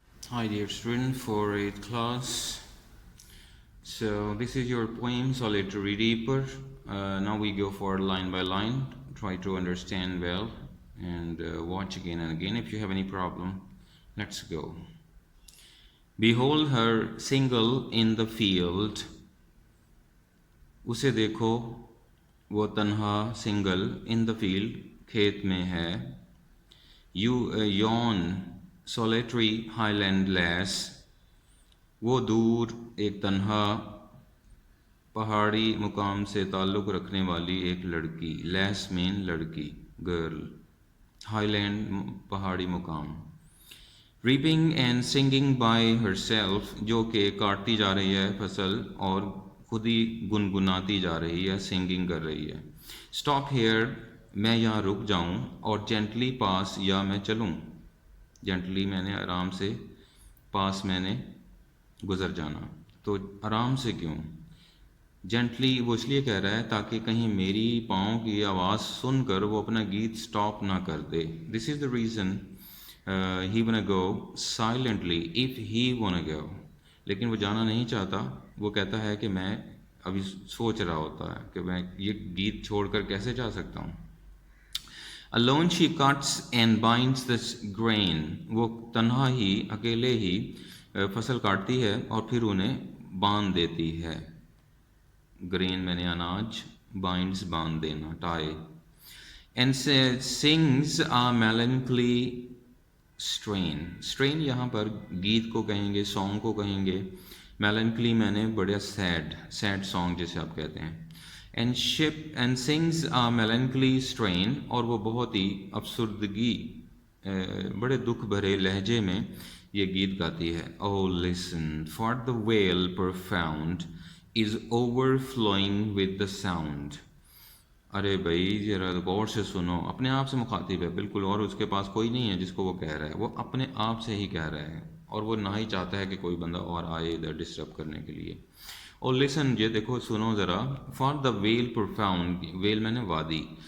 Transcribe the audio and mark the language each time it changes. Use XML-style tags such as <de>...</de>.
<en>Hi dear student for 8th class. So this is your poem Solitary Reaper. Now we go for line by line. Try to understand well and watch again and again. If you have any problem, let's go. Behold her single in the field.</en> <hi>उसे देखो वो तन्हा</hi> <en>single in the field</en> <hi>खेत में है.</hi> <en>You yawn solitary highland lass.</en> <hi>वो दूर एक तन्हा पहाड़ी मुकाम से ताल्लुक़ रखने वाली एक लड़की. लैस मीन लड़की, गर्ल. हाईलैंड पहाड़ी मुकाम.</hi> <en>reaping and singing by herself,</en> <hi>जो कि काटती जा रही है फसल और खुद ही गुनगुनाती जा रही है, सिंगिंग कर रही है.</hi> <en>stop here,</en> <hi>मैं यहाँ रुक जाऊँ, और जेंटली पास, या मैं चलूँ. जेंटली मैंने आराम से, पास मैंने गुज़र जाना. तो आराम से क्यों? जेंटली वो इसलिए कह रहा है ताकि कहीं मेरी पाँव की आवाज़ सुनकर वो अपना गीत स्टॉप ना कर दे.</hi> <en>This is the reason he wanna go silently if he wanna go.</en> <hi>लेकिन वो जाना नहीं चाहता. वो कहता है कि मैं अभी सोच रहा होता है कि मैं ये गीत छोड़कर कैसे जा सकता हूँ.</hi> <en>Alone she cuts and binds the grain.</en> <hi>वो तन्हा ही, अकेले ही फसल काटती है और फिर उन्हें बांध देती है. ग्रेन मैंने अनाज, बाइंड्स बांध देना, tie.</hi> <en>And sings a melancholy strain.</en> <hi>Strain यहाँ पर गीत को कहेंगे, सॉन्ग को कहेंगे. melancholy मैंने बड़ा सैड सॉन्ग जिसे आप कहते हैं.</hi> <en>and sings a melancholy strain,</en> <hi>और वो बहुत ही अफसुर्दगी, बड़े दुख भरे लहजे में ये गीत गाती है.</hi> <en>Oh listen, for the wail profound is overflowing with the sound.</en> <hi>अरे भाई जरा गौर से सुनो. अपने आप से मुखातिब है बिल्कुल, और उसके पास कोई नहीं है जिसको वो कह रहा है. वो अपने आप से ही कह रहा है, और वो ना ही चाहता है कि कोई बंदा और आए इधर डिस्टर्ब करने के लिए. और लिसन, ये देखो, सुनो ज़रा.</hi> <en>for the vale profound,</en> <hi>well मैंने वादी.</hi>